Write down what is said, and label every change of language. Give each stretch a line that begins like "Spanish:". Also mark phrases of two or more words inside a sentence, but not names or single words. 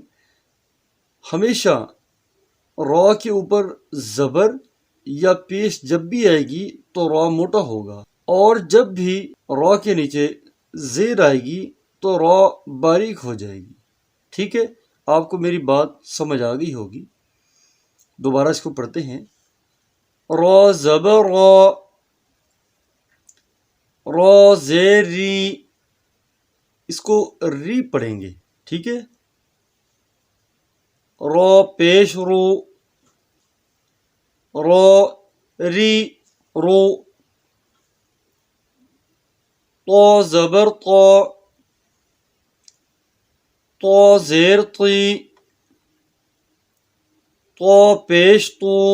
Urdu: ہمیشہ را کے اوپر زبر یا پیش جب بھی آئے گی تو را موٹا ہوگا، اور جب بھی را کے نیچے زیر آئے گی تو را باریک ہو جائے گی۔ ٹھیک ہے، آپ کو میری بات سمجھ آ گئی ہوگی۔ دوبارہ اس کو پڑھتے ہیں۔ را زبر را، را زیر ری، اس کو ری پڑھیں گے، ٹھیک ہے۔ را پیش رو، را ری رو، طا زبر طا، طا زیر طی، طا پیش طو،